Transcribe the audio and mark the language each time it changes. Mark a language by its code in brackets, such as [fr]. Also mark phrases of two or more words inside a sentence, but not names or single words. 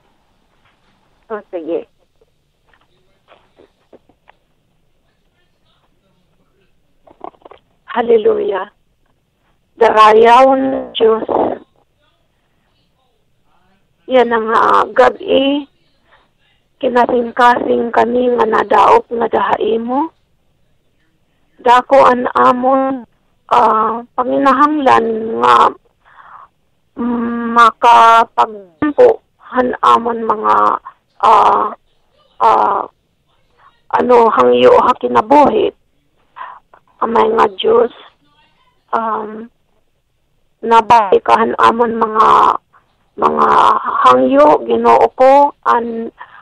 [war] Sige. Hallelujah. Darayaw ng Diyos. Yan ang gabi. Kinasing-kasing kami nga nadaop nga dahain mo. Dako an amon panginahanglan nga makapagpampo han amon mga hangyo ha kinabuhi amay nga Diyos nabaikahan amon mga hangyo Ginoo ko an